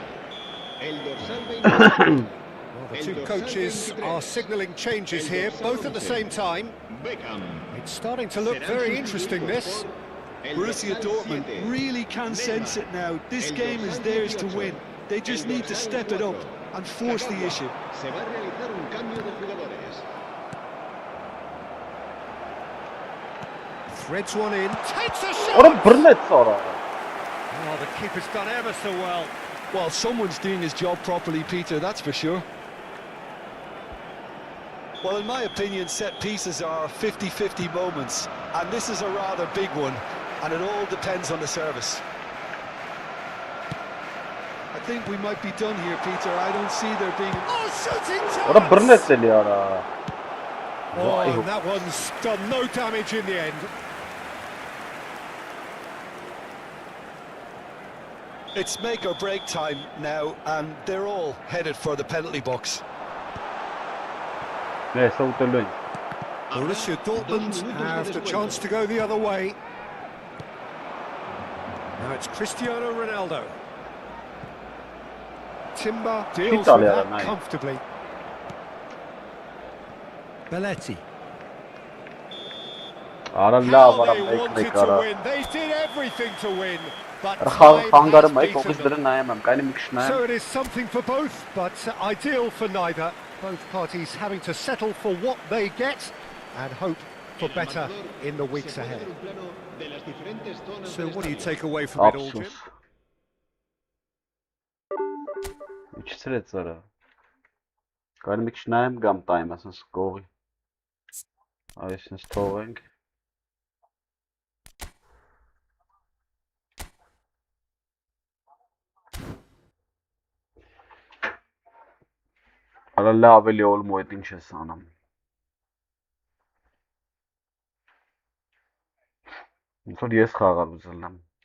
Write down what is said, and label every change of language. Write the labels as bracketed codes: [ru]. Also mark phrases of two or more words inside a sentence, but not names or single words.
[es] El dorsal 23. [en] Well, the two coaches are signalling changes here, both at the same time. It's starting to look very interesting, this. Borussia Dortmund really can sense it now. This game is theirs to win. They just need to step it up and force the issue. [es] Se va a realizar un cambio de jugadores. [en] Threads one in, takes a [hy] Արա [en] shot! [hy] բռնեց արա։ [en] Oh, the keeper's done ever so well. Well, someone's doing his job properly, Peter, that's for sure. Well, in my opinion, set pieces are 50-50 moments, and this is a rather big one, and it all depends on the service. I think we might be done here, Peter. I don't see there being... Oh, shooting [hy] Արա [en] chance! [hy] բռնեց էլի արա։ [en] Oh, and that one's done no damage in the end. It's make or break time now, and they're all headed for the penalty box. [hy] Նե, սա ուտելու են։ [en] Borussia Dortmund have the chance to go the other way. Now it's Cristiano Ronaldo. Timber deals with Italia, that mate. comfortably. Belletti. [hy] Արա լավ [en] How [hy] արա [en] they [hy] մեկ [en] wanted [hy] մեկ [en] to [hy] արա։ [en] win. They did everything to win, but [hy] Արա [en] time [hy] խանգարը [en] has [hy] մայ [en] beaten [hy] ֆոկուս [en] them. [hy] դրը նայեմ եմ, կայնի մի քիչ նայեմ։ [en] So it is something for both, but ideal for neither. Both parties having to settle for what they get and hope for better in the weeks ahead. So what do you take away from it all, Jim? [hy] Ափսոս։ Իջցրեց արա։ Կայնի մի քիչ նայեմ գամ տայմ, ասես կողի։ Այսինքն թողենք։ Արա լավ էլի օլմո այդ ինչ ես անում։ Ոնց որ ես խաղալ ուզել եմ։